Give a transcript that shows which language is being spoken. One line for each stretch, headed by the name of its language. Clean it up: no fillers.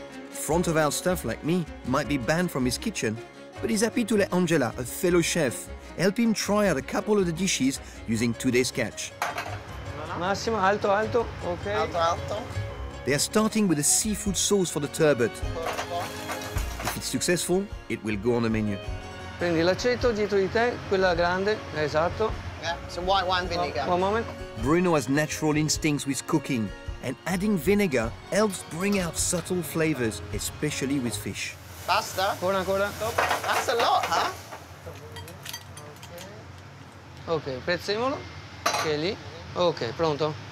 English: Front-of-house staff like me might be banned from his kitchen, but he's happy to let Angela, a fellow chef, help him try out a couple of the dishes using today's catch.
Italian: Massimo, alto, alto, ok. Alto, alto.
English: They are starting with a seafood sauce for the turbot. If it's successful, it will go on the menu.
Italian: Prendi l'aceto dietro di te, quella grande, esatto.
English: Yeah, some white wine vinegar. One moment. Bruno has natural instincts with cooking, and adding vinegar helps bring out subtle flavors, especially with fish.
Italian: Basta. Ancora, ancora.
English: That's a lot, huh?
Italian: Ok, prezzemolo, che è lì. Ok, pronto?